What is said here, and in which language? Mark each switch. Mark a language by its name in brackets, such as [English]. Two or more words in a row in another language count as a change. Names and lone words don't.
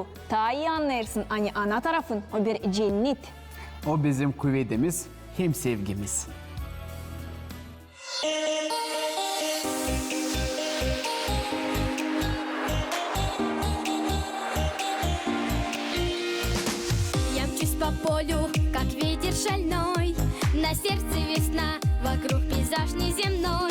[Gagauz] Ta iyi anlarsın hani ana tarafın o bir cennet. O bizim kuvvetimiz, hem sevgimiz. [Russian] Я мчусь по полю, как ветер шальной. На сердце весна, вокруг пейзаж неземной.